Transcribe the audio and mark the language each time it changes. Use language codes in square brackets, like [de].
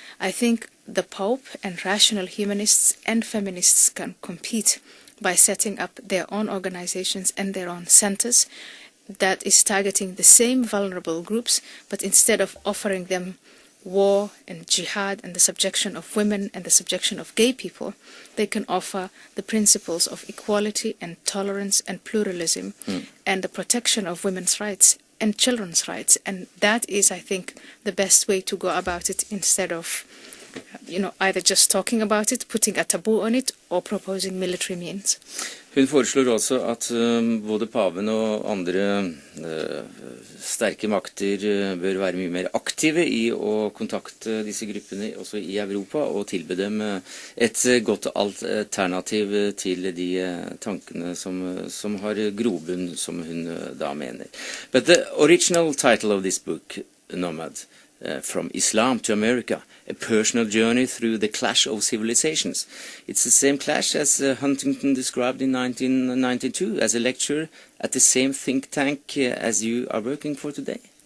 [en] I think the Pope and rational humanists and feminists can compete by setting up their own organizations and their own centers that is targeting the same vulnerable groups, but instead of offering them war and jihad and the subjection of women and the subjection of gay people, they can offer the principles of equality and tolerance and pluralism and the protection of women's rights and children's rights. And that is, I think, the best way to go about it, instead of either just talking about it, putting a taboo on it, or proposing military means. [no] Hun foreslår også at både paven og andre sterke makter bør være mye mer aktive i å kontakte disse gruppene også i Europa, og tilby dem et godt alternativ til de tankene som har grobunn, som hun da mener. [en] But the original title of this book, Nomad, From Islam to America, a personal journey through the clash of civilizations. It's the same clash as Huntington described in 1992 as a lecturer at the same think tank as you are working for today.